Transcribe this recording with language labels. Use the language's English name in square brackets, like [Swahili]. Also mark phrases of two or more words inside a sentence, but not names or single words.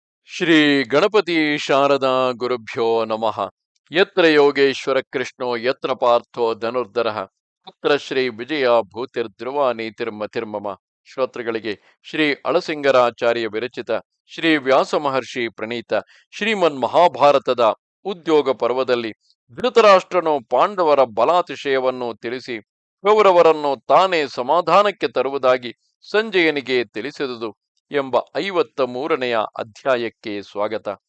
[Sanskrit] ಶ್ರೀ ಗಣಪತಿ ಶಾರದಾ ಗುರುಭ್ಯೋ ನಮಃ. ಯತ್ರ ಯೋಗೇಶ್ವರ ಕೃಷ್ಣೋ ಯತ್ರ ಪಾರ್ಥೋ ಧನುರ್ಧರಃ ಪುತ್ರ ಶ್ರೀ ವಿಜಯ ಭೂತಿರ್ಧ್ರುವ ನೀತಿರ್ಮತಿರ್ಮಮ. [Kannada] ಶ್ರೋತೃಗಳಿಗೆ ಶ್ರೀ ಅಳಸಿಂಗರಾಚಾರ್ಯ ವಿರಚಿತ ಶ್ರೀ ವ್ಯಾಸ ಮಹರ್ಷಿ ಪ್ರಣೀತ ಶ್ರೀಮನ್ ಮಹಾಭಾರತದ ಉದ್ಯೋಗ ಪರ್ವದಲ್ಲಿ ಧೃತರಾಷ್ಟ್ರನು ಪಾಂಡವರ ಬಲಾತಿಶಯವನ್ನು ತಿಳಿಸಿ ಕೌರವರನ್ನು ತಾನೇ ಸಮಾಧಾನಕ್ಕೆ ತರುವುದಾಗಿ ಸಂಜಯನಿಗೆ ತಿಳಿಸಿದುದು ಎಂಬ 53ನೆಯ ಅಧ್ಯಾಯಕ್ಕೆ ಸ್ವಾಗತ.